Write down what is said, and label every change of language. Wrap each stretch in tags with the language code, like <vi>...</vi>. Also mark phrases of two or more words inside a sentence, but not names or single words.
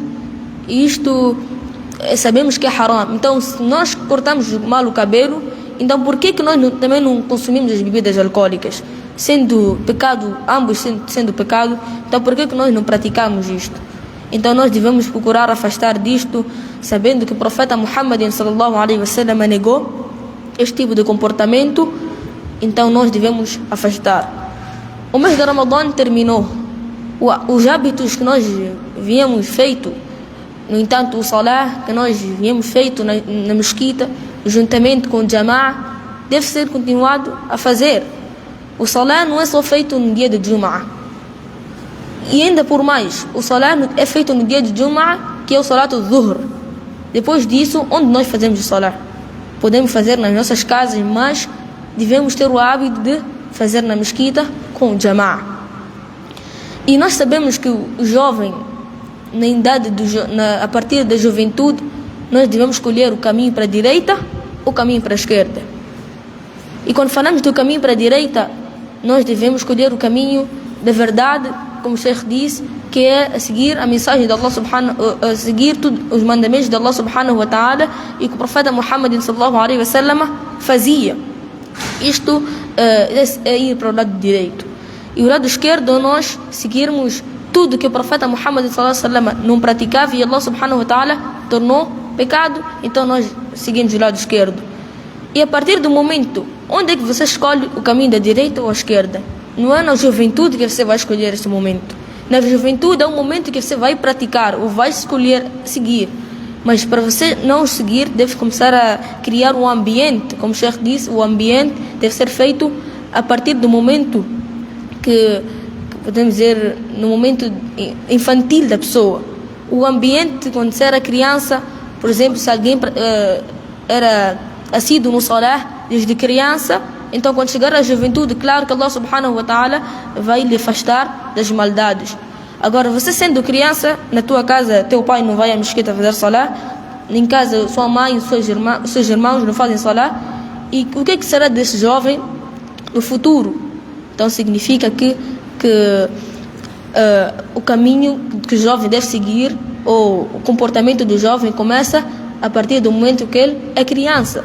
<pt>Isto sabemos que é haram. Então, se nós cortamos mal o cabelo, então por que nós também não consumimos as bebidas alcoólicas? Sendo pecado, ambos sendo pecado, então por que nós não praticamos isto? Então nós devemos procurar afastar disto, sabendo que o profeta Muhammad</pt> <ar>صلى الله عليه وسلم</ar> <pt>negou este tipo de comportamento, então nós devemos afastar. O mês de Ramadã terminou. Os hábitos que nós viemos feito, no entanto o salah que nós viemos feito na mesquita, juntamente com o jama'a, deve ser continuado a fazer. O salah não é só feito no dia de Jum'ah. E ainda por mais, o salah é feito no dia de Jum'ah, que é o</pt> <ar>صلاة الظهر.</ar> <pt>Depois disso, onde nós fazemos o salah? Podemos fazer nas nossas casas, mas devemos ter o hábito de fazer na mesquita com o jama'a. E nós sabemos que o jovem, na idade a partir da juventude, nós devemos escolher o caminho para a direita ou o caminho para a esquerda. E quando falamos do caminho para a direita, nós devemos escolher o caminho da verdade, como o Sheikh disse, que é a seguir a mensagem de Allah a seguir os mandamentos de Allah</pt> <ar>سبحانه وتعالى,</ar> <pt>e que o profeta Muhammad</pt> <ar>صلى الله عليه وسلم</ar> <pt>fazia. Isto é ir para o lado direito. E o lado esquerdo, nós seguirmos tudo que o profeta Muhammad</pt> <ar>صلى الله عليه وسلم</ar> <pt>não praticava e Allah</pt> <ar>سبحانه وتعالى</ar> <pt>tornou pecado, então nós seguimos o lado esquerdo. E a partir do momento, onde é que você escolhe o caminho da direita ou a esquerda? Não é na juventude que você vai escolher esse momento. Na juventude é um momento que você vai praticar ou vai escolher seguir. Mas para você não seguir, deve começar a criar um ambiente. Como o Sheikh disse, o ambiente deve ser feito a partir do momento que podemos dizer, no momento infantil da pessoa. O ambiente, quando você era criança, por exemplo, se alguém era assíduo no salah desde criança, então quando chegar à juventude, claro que Allah</pt> <ar>سبحانه وتعالى</ar> <pt>vai lhe afastar das maldades. Agora, você sendo criança, na tua casa, teu pai não vai à mesquita fazer salah, em casa, sua mãe, os seus irmãos não fazem salah, e o que será desse jovem no futuro? Então significa que o caminho que o jovem deve seguir, ou o comportamento do jovem começa a partir do momento que ele é criança.</pt>